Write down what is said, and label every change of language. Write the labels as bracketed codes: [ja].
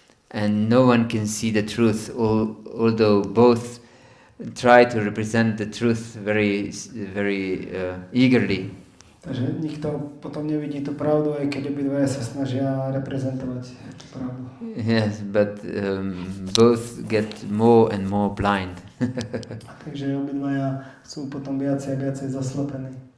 [en] And no one can see the truth, although both try to represent the truth very eagerly. [sk] Takže nikto potom nevidí tú pravdu, aj keď obidvaja sa snažia reprezentovať tú pravdu. [en] Yes, but both get more and more blind. [sk] Takže obidvaja sú potom viacej a viacej zaslepení.